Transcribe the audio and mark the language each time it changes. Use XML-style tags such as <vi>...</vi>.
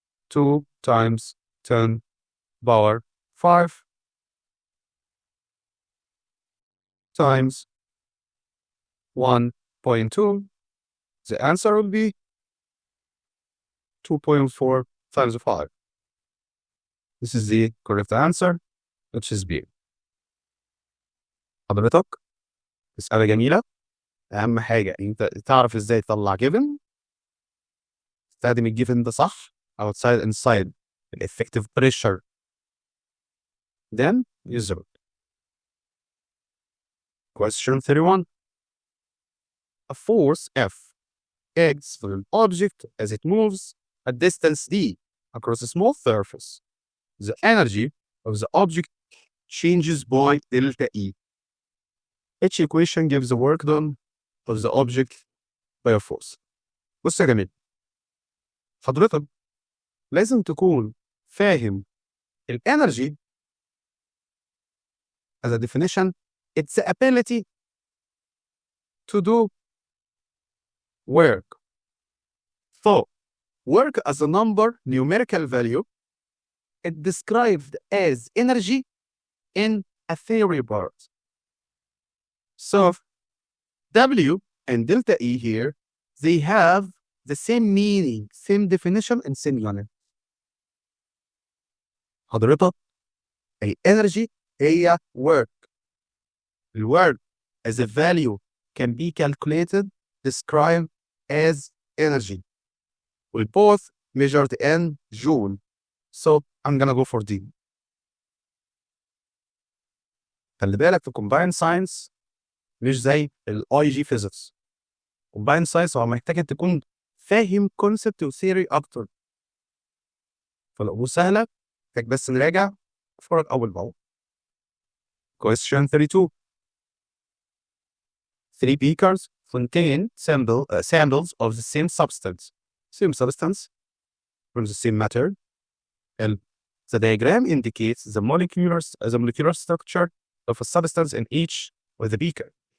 <en>2 times 10 power 5 times 1.2. The answer will be 2.4 times 5. This is the correct answer, which is B.</en> <ar>حضرتك مسألة جميلة. أهم حاجة أنت تعرف إزاي تطلع given. تستخدم الجيفن ده صح.</ar> <en>Outside inside the effective pressure. Then use it. Question 31. A force F acts on an object as it moves a distance d across a small surface. The energy of the object changes by delta E. Each equation gives the work done of the object by a force.</en> <ar>بص يا جميل. حضرتك لازم تكون فاهم الانرجي</ar> <en>as a definition. It's the ability to do work. So, work as a number, numerical value, it described as energy in a theory part. So, W and delta E here, they have the same meaning, same definition, and same unit.</en> <ar>حضرتك الانرجي هي work.</ar> <en>The work as a value can be calculated, described as energy. We both measured in Joule. So I'm gonna go for D.</en> <ar>خلي بالك في Combined Science مش زي ال IG Physics. Combined Science هو محتاج أن تكون فاهم concept و theory أكتر. فالأمور سهلة، محتاج بس نراجع نتفرج أول بأول.</ar> <en>Question 32. 3 beakers contain samples of the same substance. Same substance from the same matter. And the diagram indicates the molecular structure of a substance in each of the beaker.</en>